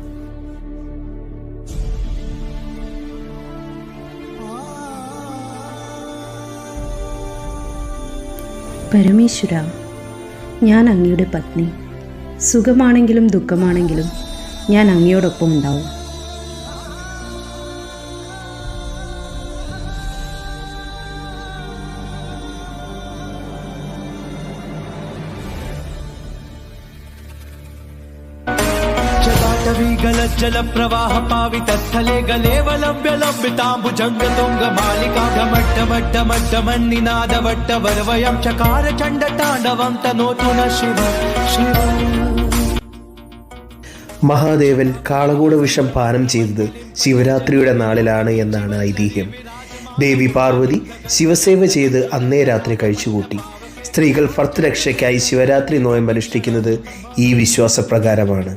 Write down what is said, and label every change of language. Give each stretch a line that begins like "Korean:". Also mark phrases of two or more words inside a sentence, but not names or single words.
Malayalam: പരമേശ്വര, ഞാൻ അങ്ങയുടെ പത്നി. സുഖമാണെങ്കിലും ദുഃഖമാണെങ്കിലും ഞാൻ അങ്ങയോടൊപ്പം ഉണ്ടാവും.
Sanskrit: जल प्रवाह पावितस्थले गलेवलम्ब्य लम्बिताम्बुजङ्ग तुङ्ग मालिका ढमट्टमट्टमट्टमन्निनाद वट्टवर्वयं चकार चण्ड ताण्डवं तनोतु न शिव शिव.
Malayalam: മഹാദേവൻ കാളകൂട വിഷം പാനം ചെയ്തത് ശിവരാത്രിയുടെ നാളിലാണ് എന്നാണ് ഐതിഹ്യം. ദേവി പാർവതി ശിവസേവ ചെയ്ത് അന്നേ രാത്രി കഴിച്ചുകൂട്ടി. സ്ത്രീകൾ ഭർത്തരക്ഷയ്ക്കായി ശിവരാത്രി നോയമ്പ് അനുഷ്ഠിക്കുന്നത് ഈ വിശ്വാസപ്രകാരമാണ്.